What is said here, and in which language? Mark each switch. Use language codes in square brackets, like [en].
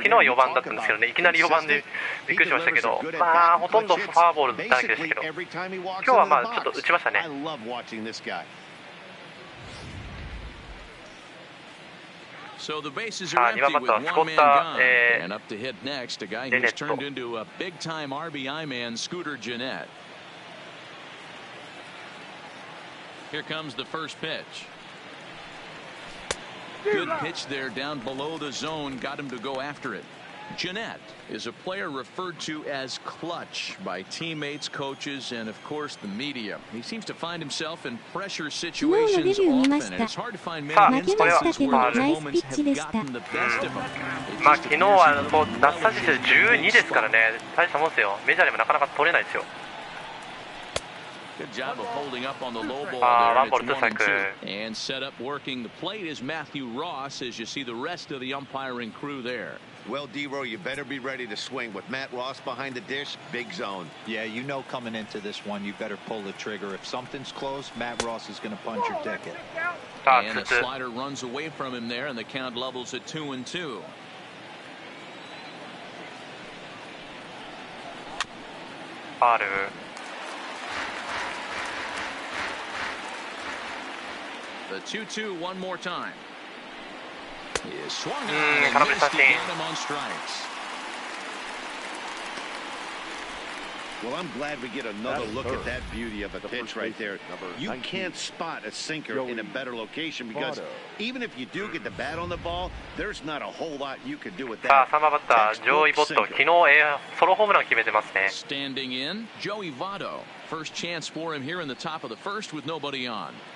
[ja] 昨日は4番だったんですけどね、いきなり4番でびっくりしましたけど、まあほとんどフォアボールだらけでしたけど、今日はまあちょっと打ちましたね。 [en] So the bases are empty with one man gone. And up to hit next, a guy who's turned into a big-time RBI man, Scooter Gennett. Here comes the first pitch. Good pitch there down below the zone, got him to go after it. Gennett is a player referred to as clutch by teammates, coaches, and of course the media. He seems to find himself in pressure situations often, and it's hard to find many instances where those moments have gotten the best of him. [ja] まあ昨日は奪三振数12ですからね、大したもんですよ。メジャーでもなかなか取れないですよ。 [en] Good job of holding up on the low ball there. And it's 1-2. And set up working the plate is Matthew Ross as you see the rest of the umpiring crew there. Well, D-Row, you better be ready to swing. With Matt Ross behind the dish, big zone. Yeah, you know coming into this one, you better pull the trigger. If something's close, Matt Ross is going to punch your ticket. And a slider runs away from him there, and the count levels at 2-2. The 2-2 one more time. Is swung on and missed. He got him on strikes. Well, I'm glad we get another look at that beauty of a pitch right there. You can't spot a sinker in a better location because even if you do get the bat on the ball, there's not a whole lot you could do with that. [ja] さあ3番バッタージョイ・ボット、昨日ソロホームラン決めてますね。 [en] Standing in, Joey Votto. First chance for him here in the top of the first with nobody on.